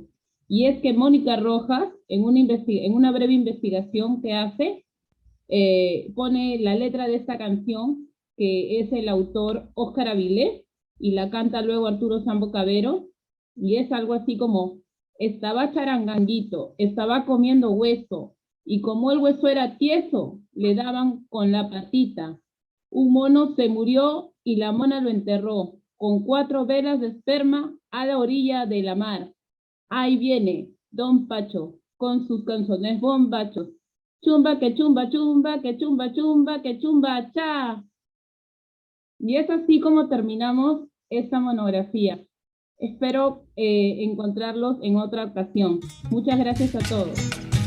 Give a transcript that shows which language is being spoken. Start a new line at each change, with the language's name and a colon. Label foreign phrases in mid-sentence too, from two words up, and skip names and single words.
Spanish: Y es que Mónica Rojas, en una breve investigación que hace, pone la letra de esta canción, que es el autor Óscar Avilés, y la canta luego Arturo Sambo Cabero, y es algo así como: estaba charanganguito, estaba comiendo hueso, y como el hueso era tieso, le daban con la patita. Un mono se murió y la mona lo enterró, con 4 velas de esperma a la orilla de la mar. Ahí viene Don Pacho, con sus canzones bombachos. Chumba, que chumba, chumba, que chumba, chumba, que chumba, cha. Y es así como terminamos esta monografía. Espero encontrarlos en otra ocasión. Muchas gracias a todos.